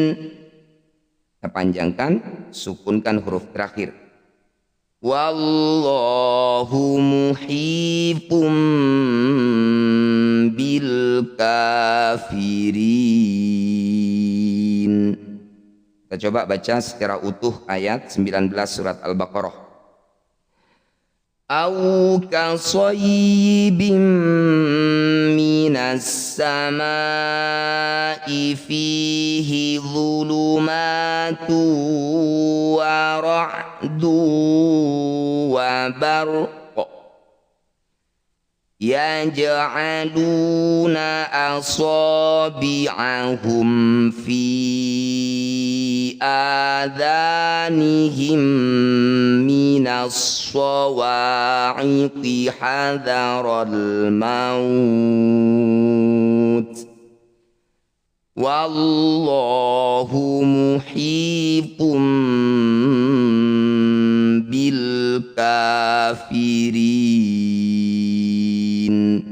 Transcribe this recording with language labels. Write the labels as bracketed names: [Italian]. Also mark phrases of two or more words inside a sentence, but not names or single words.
[Indonesian] Kita panjangkan, sukunkan huruf terakhir. [Arabic] والله محيط بالكافرين. [Indonesian] Kita coba baca secara utuh ayat 19 surat Al-Baqarah. [Arabic] أو كصيب من السماء فيه ظلمات ورعد وبرق. يجعلون أصابعهم في آذانهم من الصواعق حذر الموت والله محيط بالكافرين.